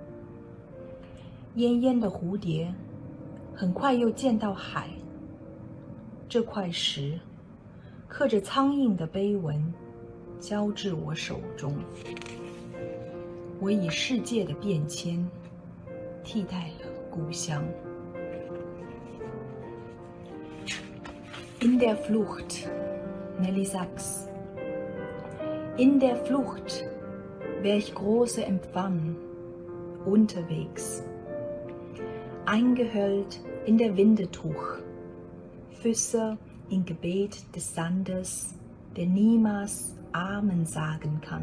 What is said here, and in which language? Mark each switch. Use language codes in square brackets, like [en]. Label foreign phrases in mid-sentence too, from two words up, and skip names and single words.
[zh] 奄奄的蝴蝶，很快又见到海。这块石，刻着苍蝇的碑文，交至我手中。我以世界的变迁，替代了故乡。 [de] In der Flucht, Nelly Sachs. In der Flucht, welch große Empfang, unterwegs. Eingehüllt in der Windetuch, Füße im Gebet des Sandes, der niemals Amen sagen kann.